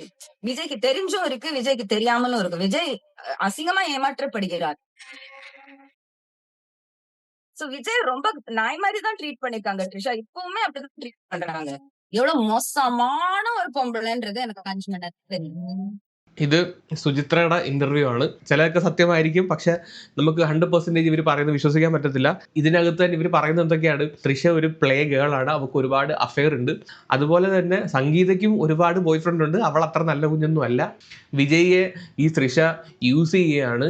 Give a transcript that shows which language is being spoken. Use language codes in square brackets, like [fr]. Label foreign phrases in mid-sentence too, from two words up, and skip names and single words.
[ta] விஜய்க்கு தெரிஞ்சும் இருக்கு, விஜய்க்கு தெரியாமலும் இருக்கு. விஜய் அசிங்கமா ஏமாற்றப்படுகிறார். சோ விஜய் ரொம்ப நாய் மாதிரி தான் ட்ரீட் பண்ணிருக்காங்க த்ரிஷா. இப்பவுமே அப்படிதான் ட்ரீட் பண்றாங்க. எவ்வளவு மோசமான ஒரு பொம்பளைன்றது எனக்கு 5 மணி நேரத்துல தெரியும். [ml] ഇത് സുചിത്രയുടെ ഇന്റർവ്യൂ ആണ്. ചിലതൊക്കെ സത്യമായിരിക്കും, പക്ഷെ നമുക്ക് 100% ഇവർ പറയുന്നത് വിശ്വസിക്കാൻ പറ്റത്തില്ല. ഇതിനകത്ത് തന്നെ ഇവർ പറയുന്നത് എന്തൊക്കെയാണ്, തൃഷ ഒരു [en] play girl [ml] ആണ്, അവൾക്ക് ഒരുപാട് അഫെയർ ഉണ്ട്. അതുപോലെ തന്നെ സംഗീതയ്ക്കും ഒരുപാട് [en] boy friend [ml] ഉണ്ട്, അവൾ അത്ര നല്ല കുഞ്ഞൊന്നും അല്ല. വിജയ്യെ ഈ തൃഷ യൂസ് ചെയ്യുകയാണ്.